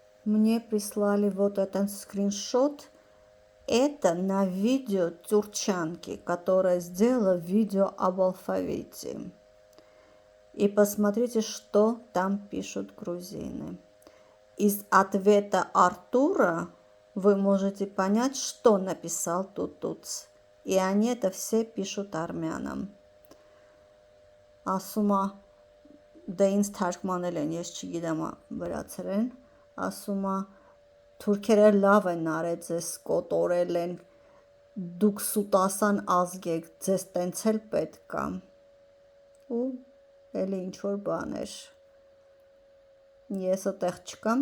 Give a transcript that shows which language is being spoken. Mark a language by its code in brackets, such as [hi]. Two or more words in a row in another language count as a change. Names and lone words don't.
[ru] Мне прислали вот этот скриншот. Это на видео турчанки, которая сделала видео об алфавите. И посмотрите, что там пишут грузины. Из ответа Артура вы можете понять, что написал Тутуц. И они это все пишут армянам. [hy] Ասում է, դե ինձ թարգմանել են, ես չգիտեմ վրացերեն, ասում է, թուրքերը լավ են արել, ձեզ կոտորել են, դուք սուտասան ազգ եք, ձեզ տենց էլ պետք է։ Ու էլի ինչ-որ բաներ։ Ես այդտեղ չկամ,